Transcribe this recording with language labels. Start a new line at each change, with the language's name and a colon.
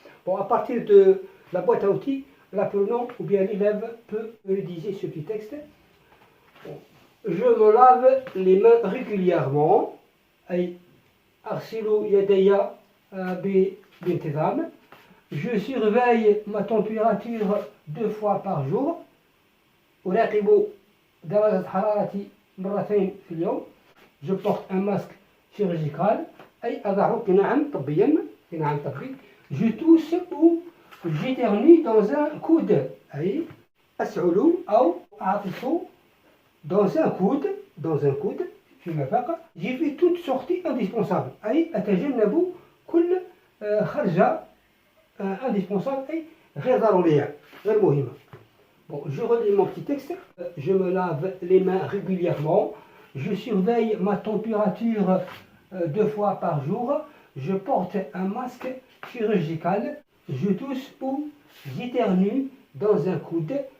French: Bon, à partir de la boîte à outils, l'apprenant ou bien l'élève peut rédiger ce petit texte. Bon. Je me lave les mains régulièrement.
Arabic: أي أغسل يدي بانتظام.
French: Je surveille ma température 2 fois par jour.
Arabic: أراقب درجة حرارتي مرتين في اليوم.
French: Je porte un masque chirurgical.
Arabic: أي أضع قناعا طبيا. قناعا طبي.
French: Je tousse ou j'éternue dans un coude.
Arabic: أي أسعل أو أعطس
French: dans un coude. Dans un coude.
Arabic: فيما فاق.
French: J'évite toute sortie indispensable.
Arabic: أي أتجنب كل خرجة indispensable أي غير ضرورية غير مهمة.
French: Bon, je relis mon petit texte. Je me lave les mains régulièrement. Je surveille ma température 2 fois par jour. Je porte un masque chirurgical. Je tousse ou j'éternue dans un coude.